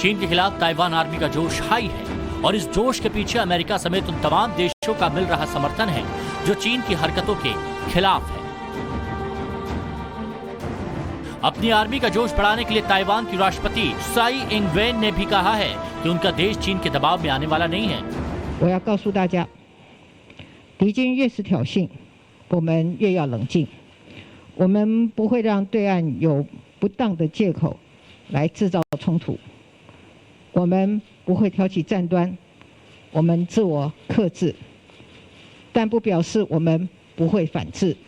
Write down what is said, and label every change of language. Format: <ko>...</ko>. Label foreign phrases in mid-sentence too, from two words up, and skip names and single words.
<hi>चीन के खिलाफ ताइवान आर्मी का जोश हाई है और इस जोश के पीछे अमेरिका समेत उन तमाम देशों का मिल रहा समर्थन है जो चीन की हरकतों के खिलाफ है। अपनी आर्मी का जोश बढ़ाने के लिए ताइवान की राष्ट्रपति साई इंग-वेन ने भी कहा है कि उनका देश चीन के दबाव में आने वाला नहीं है।</hi> <zh>我要告诉大家，敌军越是挑衅，我们越要冷静。我们不会让对岸有不当的借口来制造冲突。我们不会挑起战端，我们自我克制，但不表示我们不会反制。</zh>